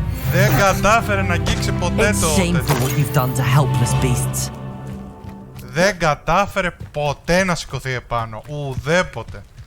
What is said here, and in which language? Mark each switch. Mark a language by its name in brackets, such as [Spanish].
[Greek] Δεν κατάφερε να αγγίξει ποτέ το... [English] It's shameful what you've done to helpless beasts. [Greek] Δεν κατάφερε ποτέ να σηκωθεί επάνω. Ουδέποτε.